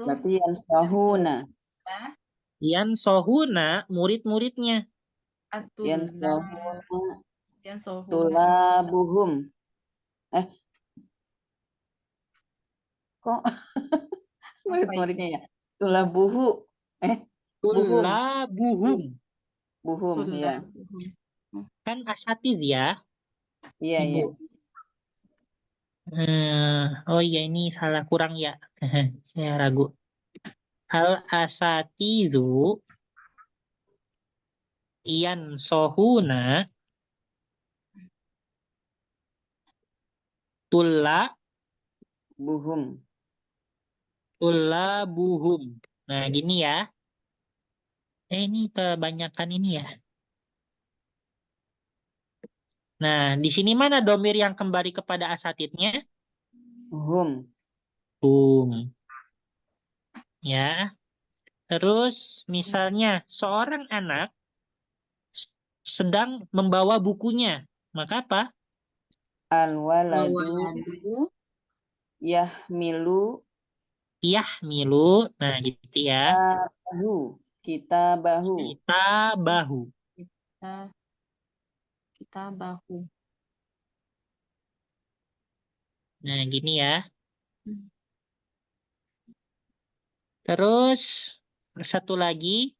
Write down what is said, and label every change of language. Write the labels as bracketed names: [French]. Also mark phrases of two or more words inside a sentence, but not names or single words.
[Indonesian] Berarti yang sahuna. Yansohuna murid-muridnya. Yang [Arabic] Atullah sahuna. yansohuna Tulabuhum. [Indonesian] Kok murid-muridnya ya? [Arabic] طلابه. بهم. Tullabuhum. Buhum, [Indonesian] ya. Kan asatiz ya, Iya, Ibu. iya. Oh iya, ini salah kurang ya. Saya ragu. [Arabic] الأساتذة ينصحون Buhum. tullabuhum. [Indonesian] Nah, gini ya. Ini kebanyakan ini ya. Nah, di sini mana domir yang kembali kepada asatidnya? [Arabic] Hum. Hum. Ya. [Indonesian] Terus, misalnya seorang anak sedang membawa bukunya. Maka apa? [Arabic] Al-waladu Waladu yahmilu Yahmilu. [Indonesian] Nah, gitu ya. [Arabic] bahu. Kitabahu. كتا به. كتا به. [Indonesian] Nah, gini ya. Terus, satu lagi.